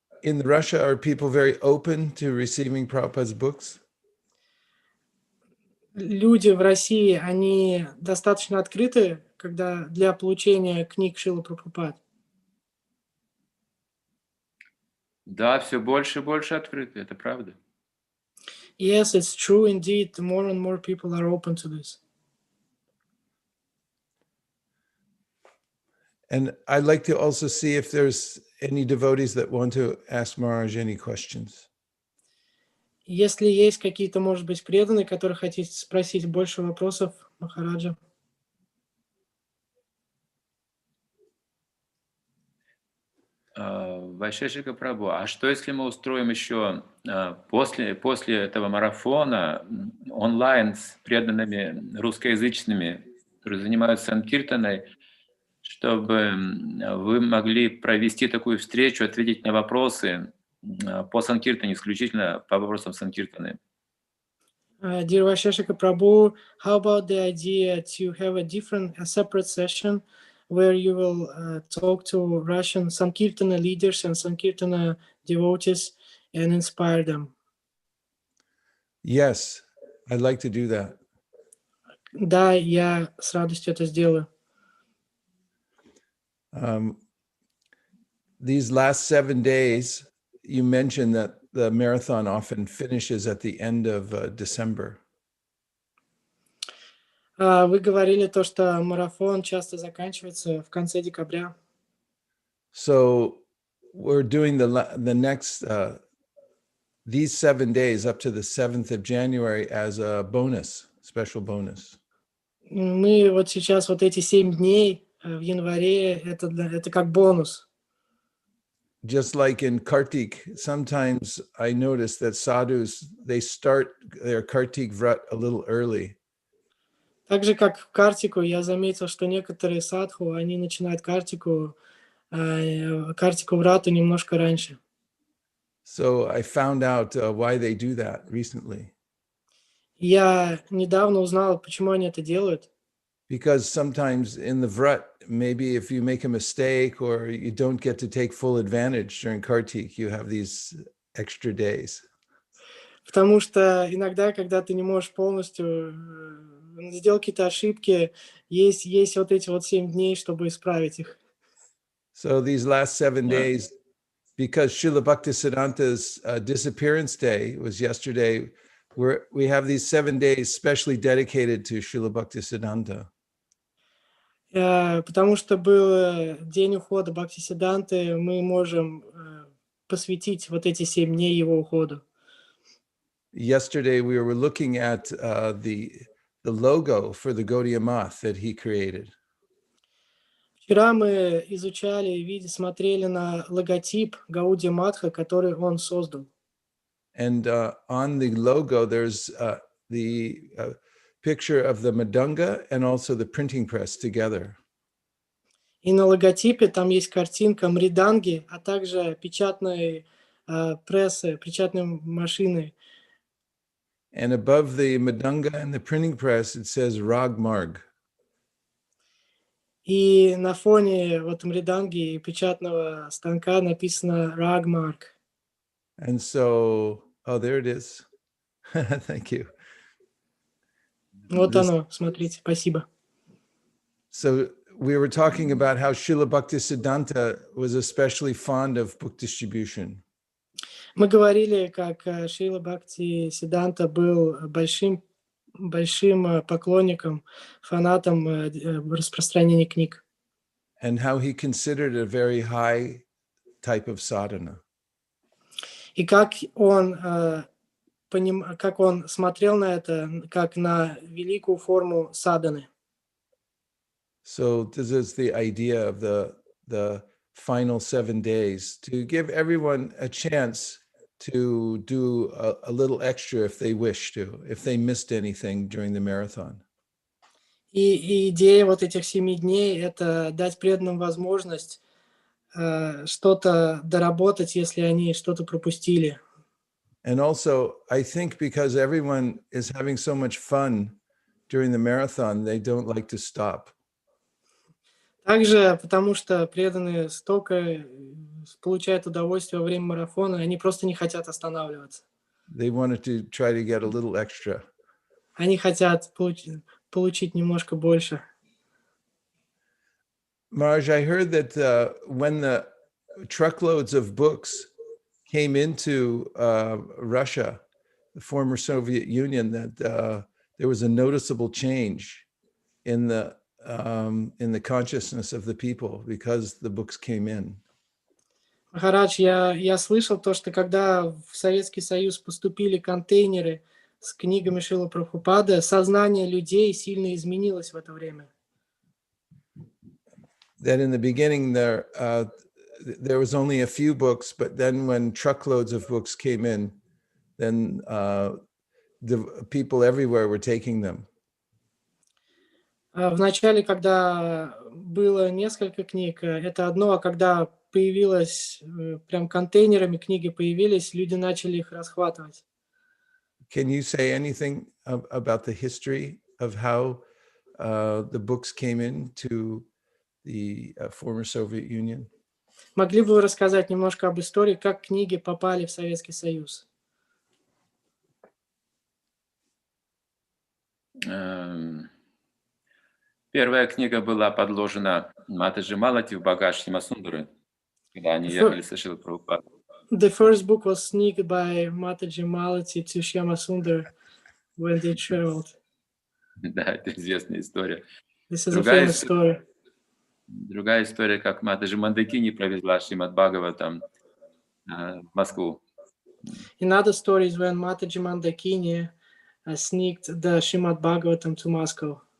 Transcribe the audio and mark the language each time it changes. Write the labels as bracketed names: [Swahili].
[English] In Russia, are people very open to receiving Prabhupada's books? [Russian] Люди в России, они достаточно открыты, когда для получения книг Шрилы Прабхупад. Да, все больше и больше открыты, это правда. [English] Yes, it's true indeed. More and more people are open to this. And I'd like to also see if there's any devotees that want to ask Maharaj any questions. [Russian] Если есть какие-то, может быть, преданные, которые хотят спросить больше вопросов Махараджа. Вайшешика Прабhu, а что если мы устроим еще после этого марафона онлайн с преданными русскоязычными, которые занимаются санкиртаной, чтобы вы могли провести такую встречу, ответить на вопросы по санкиртане, исключительно по вопросам санкиртаны? [English] Dear Vaisheshika Prabhu, how about the idea to have a separate session where you will talk to Russian Sankirtana leaders and Sankirtana devotees and inspire them? Yes, I'd like to do that. [Russian] Да, я с радостью это сделаю. [English] These last 7 days, you mentioned that the marathon often finishes at the end of December. [Russian] Вы говорили то, что марафон часто заканчивается в конце декабря. [English] So we're doing the next these 7 days up to the 7th of January as a bonus, special bonus. [Russian] Мы вот сейчас вот эти 7 дней в январе это как бонус. [English] Just like in Kartik, sometimes I notice that sadhus, they start their Kartik Vrat a little early. [Russian] Так же, как в Картику, я заметил, что некоторые садху, они начинают Картику Врату немножко раньше. [English] So I found out why they do that recently. [Russian] Я недавно узнал, почему они это делают. [English] Because sometimes in the Vrat, maybe if you make a mistake or you don't get to take full advantage during Kartik, you have these extra days. [Russian] Потому что иногда, когда ты не можешь полностью сделать какие-то ошибки, есть вот эти вот 7 дней, чтобы исправить их. [English] So these last 7 days, because Srila Bhaktisiddhanta's disappearance day was yesterday, we have these 7 days specially dedicated to Srila Bhaktisiddhanta. [Russian] Потому что был день ухода Бхактисиддханты, мы можем посвятить вот эти 7 дней его уходу. [English] Yesterday we were looking at the logo for the Gaudiya Math that he created. [Russian] Вчера мы изучали, смотрели на логотип Гаудия Матха, который он создал. [English] And on the logo, there's the picture of the Madanga and also the printing press together. [Russian] И на логотипе там есть картинка мриданги, а также печатной прессы, печатной машины. [English] And above the Madanga and the printing press, it says Rag Marg. [Russian] И на фоне вот мриданги и печатного станка написано Ragmark. [English] And so, oh, there it is. Thank you. [Russian] Вот оно, смотрите, спасибо. [English] So we were talking about how Srila Bhaktisiddhanta was especially fond of book distribution. [Russian] Мы говорили, как Шрила Бхакти Сиддханта был большим поклонником, фанатом распространения книг. [English] And how he considered a very high type of sadhana. [Russian] И как он смотрел на это, как на великую форму садханы. [English] So this is the idea of the final 7 days, to give everyone a chance to do a little extra if they wish to, if they missed anything during the marathon. [Russian] И идея вот этих 7 дней – это дать преданным возможность что-то доработать, если они что-то пропустили. [English] And also, I think because everyone is having so much fun during the marathon, they don't like to stop. [Russian] Также потому что преданные столько получают удовольствие во время марафона, они просто не хотят останавливаться. [English] They wanted to try to get a little extra. [Russian] Они хотят получить немножко больше. [English] Maharaj, I heard that when the truckloads of books came into Russia, the former Soviet Union that there was a noticeable change in the consciousness of the people because the books came in. [Russian] Махарадж, я слышал то, что когда в Советский Союз поступили контейнеры с книгами Шрилы Прабхупады, сознание людей сильно изменилось в это время. [English] That in the beginning there was only a few books, but then when truckloads of books came in, then the people everywhere were taking them. [Russian] В начале, когда было несколько книг, это одно, а когда появилось прям контейнерами книги появились, люди начали их расхватывать. [English] Can you say anything about the history of how the books came into the former Soviet Union? [Russian] Могли бы вы рассказать немножко об истории, как книги попали в Советский Союз? Первая книга была подложена Матаджи Малати в багаж Шимасундары, когда они ехали со Шрилой Прабхупадой. [English] The first book was sneaked by Mataji Malati to Shyama Sundar when they traveled. [Russian] Да, это известная история. [English] This is a famous story. [Russian] Другая история, как Матаджи Мандакини провезла Шримад Бхагаватам в Москву. [English] In other stories, when Mataji Mandakini sneaked the Srimad Bhagavatam to Moscow.